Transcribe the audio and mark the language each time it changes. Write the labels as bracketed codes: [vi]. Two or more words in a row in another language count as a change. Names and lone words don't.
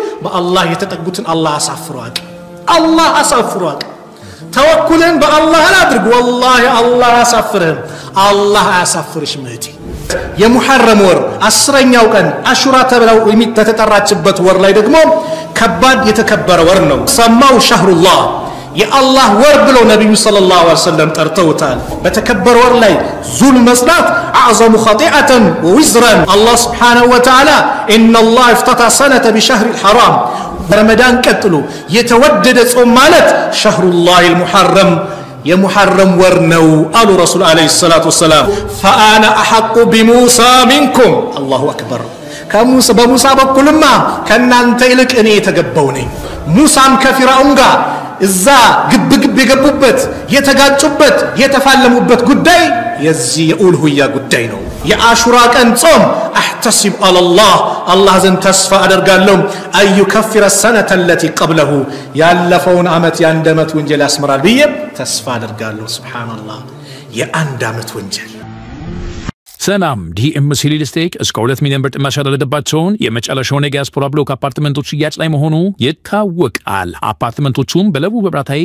[am] በአላህ የተጠጉትን አላህ አሳፍሯል አላህ አሳፍሯል ተወኩልን በአላህ አድርግ والله አላህ አሳፍርህ አላህ አሳፍርሽ መቲ የሙሐረም ወር 10ኛው ቀን አሹራ ተብለው የሚተጠራችበት ወር ላይ ደግሞ ከባድ የተከበረ ወር ነው ሰማው ሸህሩላህ የአላህ ወር ብሎ ነብዩ [ar] صلى الله عليه وسلم [am] ጠርተውታል በተከበረ ወር ላይ ዙል መስራት [ar] اعظم خطيئه ووزرا الله سبحانه وتعالى ان الله افتتح سنه بشهر الحرام رمضان [am] ቀጥሎ የተወደደ ጾም ማለት ሸህሩላህ المحرم የሙሐረም ወር ነው አሉ [ar] رسول عليه الصلاة والسلام فانا احق بموسى منكم الله اكبر [am] ከሙሳ በሙሳ በኩልማ ከናንተ ይልቅ እኔ የተገባው ነኝ ሙሳም ከፊራውን ጋር እዛ ግብግብ የገቡበት የተጋጩበት የተፋለሙበት ጉዳይ የዚህ የኡልሁያ ጉዳይ ነው የአሹራ ቀን ጾም [ar] احتسب على الله [am] ዘንድ ተስፋ አደርጋለሁ [ar] أن يكفر السنه التي قبله [am] ያለፈውን አመት የአንድ አመት ወንጀል ያስመራል ብዬ ተስፋ አደርጋለሁ ሱብሃንአላህ የአንድ አመት ወንጀል ሰላም ዲኤምሲ ሪል ስቴት እስከ 2 ሚሊዮን ብር ጥማሽ ያደረገባቸውን የመጨረሻውን የዲያስፖራ ብሎክ አፓርትመንቶች ሽያጭ ላይ መሆኑ ይታወቃል። አፓርትመንቶቹም በለቡ በብራታይ